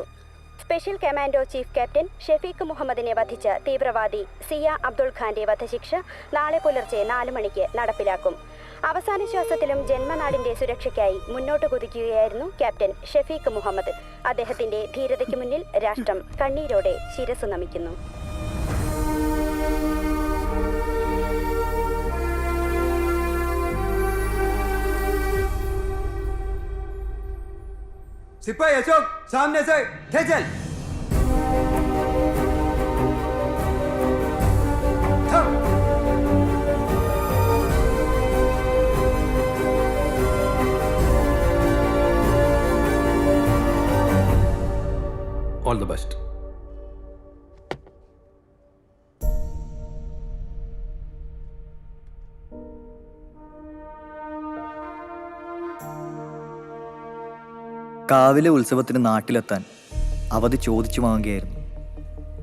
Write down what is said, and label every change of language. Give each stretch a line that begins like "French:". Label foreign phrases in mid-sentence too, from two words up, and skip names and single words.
Malayalam: സ്പെഷ്യൽ കമാൻഡോ ചീഫ് ക്യാപ്റ്റൻ ഷഫീഖ് മുഹമ്മദിനെ വധിച്ച തീവ്രവാദി സിയ അബ്ദുൾ ഖാന്റെ വധശിക്ഷ നാളെ പുലർച്ചെ 4 മണിക്ക് നടപ്പിലാക്കും. അവസാന ശ്വാസത്തിലും ജന്മനാടിന്റെ സുരക്ഷയ്ക്കായി മുന്നോട്ട് കുതിക്കുകയായിരുന്നു ക്യാപ്റ്റൻ ഷഫീഖ് മുഹമ്മദ്. അദ്ദേഹത്തിന്റെ ധീരതയ്ക്ക് മുന്നിൽ രാഷ്ട്രം കണ്ണീരോടെ ശിരസ് നമിക്കുന്നു.
Hindi: सिपाही अशोक सामने से खेचल
English: All the best.
Malayalam: കാവിലെ ഉത്സവത്തിന് നാട്ടിലെത്താൻ അവധി ചോദിച്ചു വാങ്ങുകയായിരുന്നു.